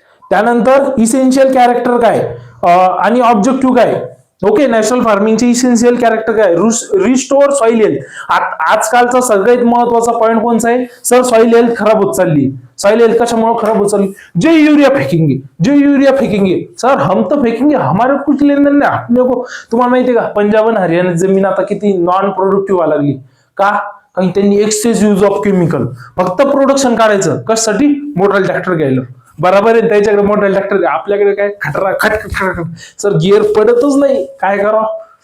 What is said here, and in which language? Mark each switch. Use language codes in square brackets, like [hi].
[mr] त्यानंतर essential character काय आणि ऑब्जेक्टिव्ह काय. ओके, नॅशनल फार्मिंगचे इसेन्शियल कॅरेक्टर काय, रिस्टोर सॉइल हेल्थ. आजकालचा सगळ्यात महत्वाचा पॉईंट कोणता आहे सर, सॉइल हेल्थ खराब होत चालली. सॉइल हेल्थ कशामुळे खराब होत चालली, [hi] जो यूरिया फेकेंगे, जो यूरिया फेकेंगे सर, हम तो फेकेंगे, हमारे कुछ लेन देन नहीं, अपने को. [mr] तुम्हाला माहितीये का पंजाब आणि हरियाणा जमीन आता किती नॉन प्रोडक्टिव्ह व्हायला लागली का, कारण त्यांनी एक्सेस यूज ऑफ केमिकल. फक्त प्रोडक्शन काढायचं कशासाठी, मोठा ट्रॅक्टर घ्यायला. बरोबर आहे, त्याच्याकडे मोठा ट्रॅक्टर, आपल्याकडे काय खटरा खट सर, गिअर पडतच नाही, काय करावं.